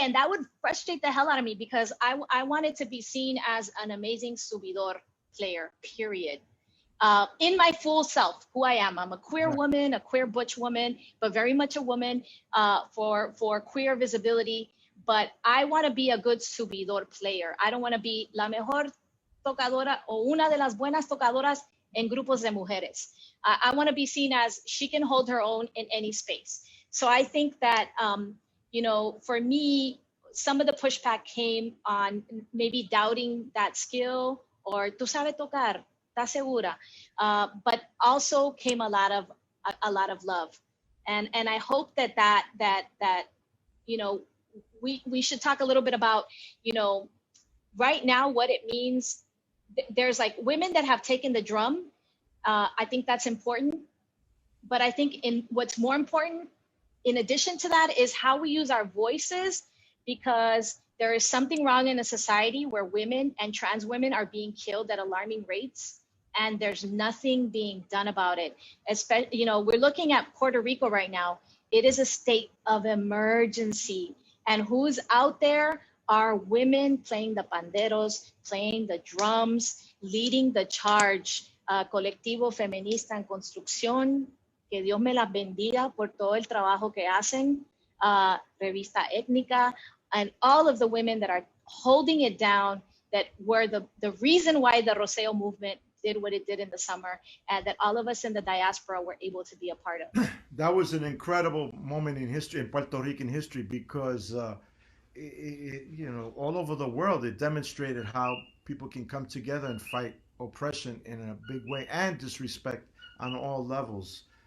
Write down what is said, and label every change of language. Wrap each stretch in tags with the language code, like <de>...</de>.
<en>And that would frustrate the hell out of me because I wanted to be seen as an amazing subidor player, period. In my full self, who I am. I'm a queer woman, a queer butch woman, but very much a woman for queer visibility. But I want to be a good subidor player. I don't want to be</en> <es>la mejor tocadora o una de las buenas tocadoras en grupos de mujeres.</es> <en>I want to be seen as she can hold her own in any space. So I think that, for me, some of the pushback came on maybe doubting that skill or</en> <es>tú sabes tocar. Segura,</es> <en>but also came a lot of love, and I hope that we should talk a little bit about right now what it means. There's like women that have taken the drum. I think that's important, but I think what's more important in addition to that is how we use our voices, because there is something wrong in a society where women and trans women are being killed at alarming rates. and there's nothing being done about it. Especially, we're looking at Puerto Rico right now. It is a state of emergency. And who's out there are women playing the panderos, playing the drums, leading the charge.</en> <es>Colectivo Feminista en Construcción, que Dios me las bendiga por todo el trabajo que hacen.</es> <en>Revista Étnica, and all of the women that are holding it down, that were the reason why the Roseo movement did what it did in the summer, and that all of us in the diaspora were able to be a part of. That was an incredible moment in history, in Puerto Rican history, because all over the world, it demonstrated how people can come together and fight oppression in a big way and disrespect on all levels.</en>